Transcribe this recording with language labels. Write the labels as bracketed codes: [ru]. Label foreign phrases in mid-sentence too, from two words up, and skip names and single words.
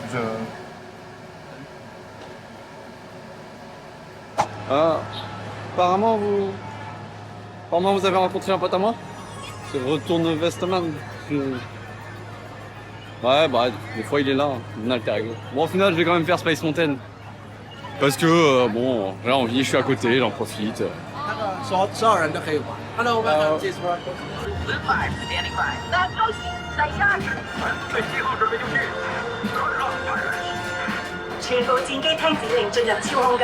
[fr] Apparemment, vous avez rencontré un pote à moi? C'est Retourne Vestman. Ouais, bah, des fois il est là, un alter ego. Bon, au final, je vais quand même faire Space Mountain. Parce que, bon, j'ai envie, je suis à côté, j'en profite. [zh] 所有人都可以玩。Hello, [en] welcome to Disney. [zh] 全部戰機聽指令進入超空間。